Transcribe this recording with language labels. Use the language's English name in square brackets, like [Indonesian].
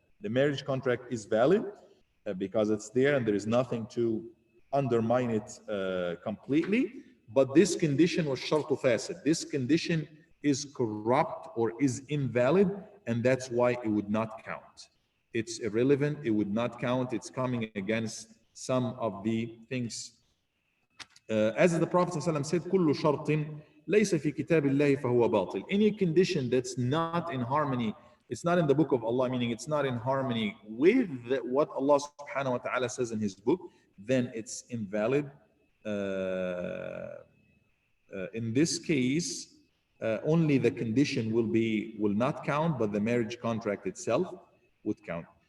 [English] The marriage contract is valid because it's there and there is nothing to undermine it completely. But this condition was shartu fasid. This condition is corrupt or is invalid, and that's why it would not count. It's irrelevant, it would not count. It's coming against some of the things. As the Prophet ﷺ said, [Arabic] كل شرط ليس في كتاب الله فهو باطل. [English] Any condition that's not in harmony, it's not in the book of Allah, meaning it's not in harmony with what Allah subhanahu wa ta'ala says in his book, then it's invalid. In this case, only the condition will not count, but the marriage contract itself would count.